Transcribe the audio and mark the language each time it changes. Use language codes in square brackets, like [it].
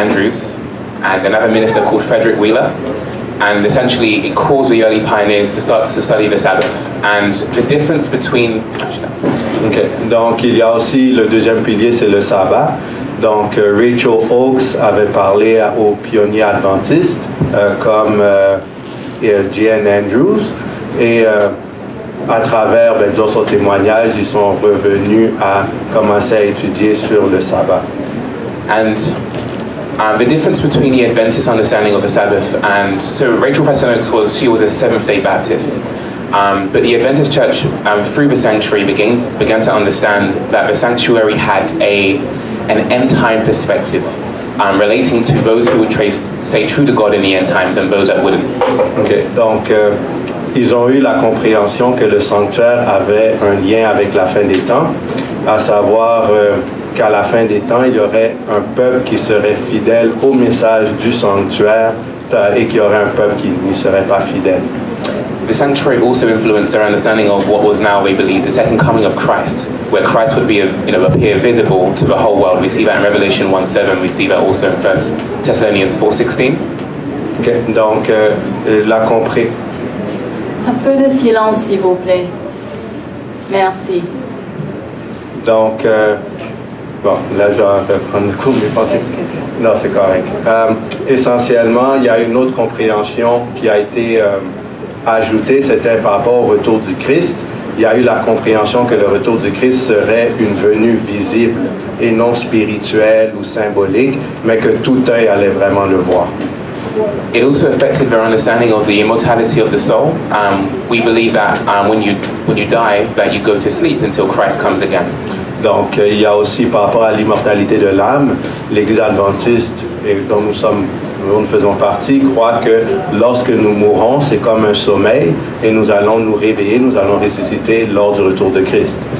[en] Andrews and another minister called Frederick Wheeler. And essentially it caused the early pioneers to start to study the Sabbath. And the difference between... Okay. [fr] Donc il y a aussi le deuxième pilier, c'est le sabbat. Donc Rachel Oakes avait parlé aux pionniers adventistes comme J.N. Andrews et à travers son témoignage, ils sont revenus à commencer à étudier sur le sabbat. [en] And the difference between the Adventist understanding of the Sabbath and so Rachel Preston Oakes was a Seventh-day Baptist, but the Adventist Church through the sanctuary began to understand that the sanctuary had an end-time perspective relating to those who would stay true to God in the end times and those that wouldn't. Okay. [fr] Donc ils ont eu la compréhension que le sanctuaire avait un lien avec la fin des temps, à savoir qu'à la fin des temps, il y aurait un peuple qui serait fidèle au message du sanctuaire et qu'il y aurait un peuple qui n'y serait pas fidèle. [en] The sanctuary also influenced our understanding of what was now, we believe, the second coming of Christ, where Christ would be, appear visible to the whole world. We see that in Revelation 1:7. We see that also in 1 Thessalonians 4:16. [fr] Okay. Donc, la compréhension. Un peu de silence, s'il vous plaît. Merci. Donc, bon, là, je vais prendre le coup, mais pensez. Non, c'est correct. Essentiellement, il y a une autre compréhension qui a été ajoutée, c'était par rapport au retour du Christ. Il y a eu la compréhension que le retour du Christ serait une venue visible et non spirituelle ou symbolique, mais que tout œil allait vraiment le voir. [en] It also affected their understanding of the immortality of the soul. We believe that when you die, that you go to sleep until Christ comes again. [fr] Donc, il y a aussi par rapport à l'immortalité de l'âme, l'Église adventiste, dont nous faisons partie, croit que lorsque nous mourrons, c'est comme un sommeil et nous allons nous réveiller, nous allons ressusciter lors du retour de Christ.